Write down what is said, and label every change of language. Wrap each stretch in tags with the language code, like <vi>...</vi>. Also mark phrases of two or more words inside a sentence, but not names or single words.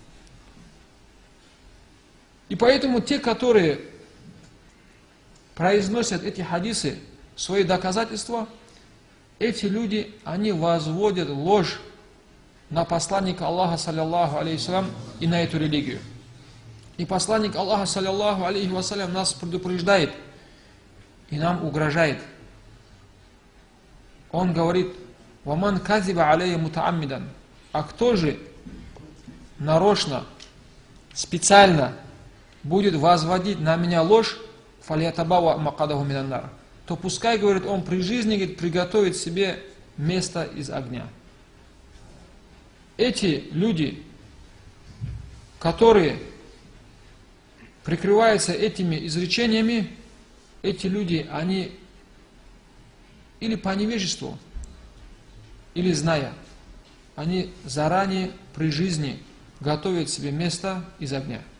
<ru>И поэтому те, которые произносят эти хадисы, свои доказательства, эти люди, они возводят ложь на посланника Аллаха,</ru> <ar>صلى الله عليه</ar> <ru>и на эту религию. И посланник Аллаха,</ru> <ar>صلى الله عليه وسلم,</ar> <ru>нас предупреждает и нам угрожает. Он говорит:</ru> <ar>«ومن كذب علي متعمدا».</ar> <ru>А кто же нарочно, специально будет возводить на меня ложь,</ru> <ar>فليتبوأ مقعده من النار,</ar> <ru>то пускай, говорит, он при жизни, говорит, приготовит себе место из огня. Эти люди, которые прикрываются этими изречениями, эти люди, они или по невежеству, или зная, они заранее при жизни готовят себе место из огня.</ru>